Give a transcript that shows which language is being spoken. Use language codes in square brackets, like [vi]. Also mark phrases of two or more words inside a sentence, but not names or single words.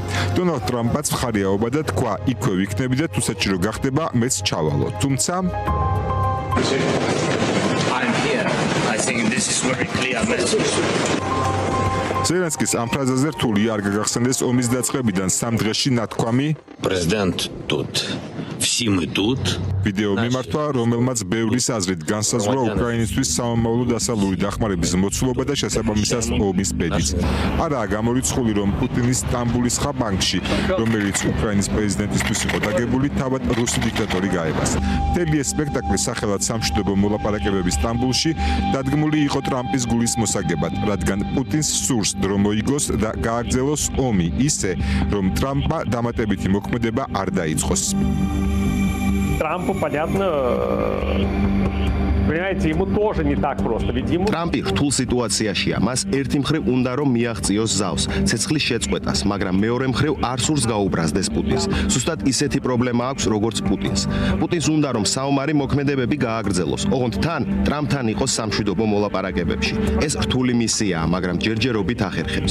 [ka] დონალდ ტრამპაც მხარეაობა და თქვა, იქვე ვიქნები და თუსაც რო გახდება, მეც ჩავალო. თუმცა ზელენსკის ამ ფრაზაზე რთული არ გაგახსენდეს ომის დაწყებიდან 3 დღეში ნათქვამი [ru] Президент тут. Все мы тут. [ka] ვიდეო მიმართვა, რომელმაც ბევრის აზრით განსაზღვრა უკრაინისთვის სამომავლო დასავლური დახმარების მოცულობა და შესაბამისად ომის ბედიც. არაა გამორიცხული, რომ პუტინის სტამბულის ხაბანკში, რომელიც უკრაინის პრეზიდენტისთვის იყო დაგებული, თავად რუსი დიქტატორი გაებას. მთელი ეს სპექტაკლი სახელად სამშვიდობო მოლაპარაკებები სტამბულში დადგმული იყო ტრამპის გულის მოსაგებად, რადგან პუტინს სურს დრო მოიგოს და გააგრძელოს ომი ისე, რომ ტრამპმა დამატებითი მოქმედება არ დაიწყოს. [ru] Трампу, понятно, понимаете, ему тоже не так просто. Ведь ему... [ka] ტრამპი რთულ სიტუაციაშია. მას ერთი მხრივ უნდა რომ მიაღწიოს ზავს, ცეცხლის შეწყვეტას, მაგრამ მეორე მხრივ არ სურს გაუბრაზდეს პუტინს. ზუსტად ისეთი პრობლემა აქვს, როგორც პუტინს. პუტინს უნდა რომ საომარი მოქმედებები გააგრძელოს. ოღონდ თან ტრამპთან იყოს სამშვიდობო მოლაპარაკებებში. ეს რთული მისიაა, მაგრამ ჯერჯერობით ახერხებს.